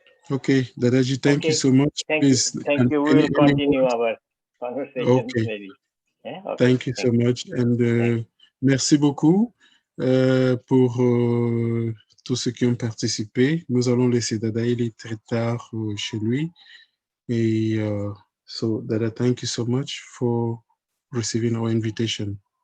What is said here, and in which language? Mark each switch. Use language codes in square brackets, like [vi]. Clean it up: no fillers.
[en] Okay, Dadaji, thank you so much. Thank you. We will continue our conversation maybe. Yeah? Okay. Thank you so much. [fr] And merci beaucoup pour tous ceux qui ont participé. Nous allons laisser Dada, il est très tard chez lui. [en] Et so, Dada, thank you so much for receiving our invitation.